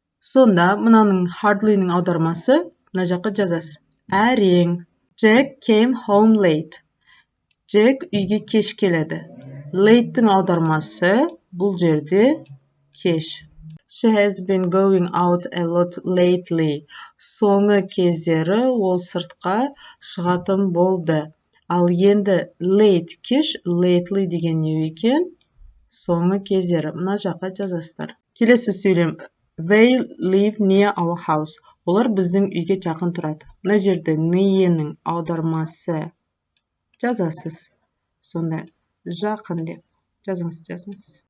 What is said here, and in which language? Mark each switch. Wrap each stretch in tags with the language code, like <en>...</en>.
<kk>Сонда мынаның hardly'ның аудармасы мына жаққа жазасыз. Әрең.</kk> <en>Jack came home late.</en> <kk>Jack үйге кеш келеді. Late'тің аудармасы бұл жерде кеш.</kk> <en>She has been going out a lot lately.</en> <kk>Соңғы кездері ол сыртқа шығатын болды. Ал енді late кеш, lately деген не екен? Соңғы кездері. Мына жаққа жазасыздар. Келесі сөйлем.</kk> <en>They live near our house.</en> <kk>Олар біздің үйге жақын тұрады. Мына жерде near'ның аудармасы жазасыз. Сонда жақын деп жазыңыз.</kk>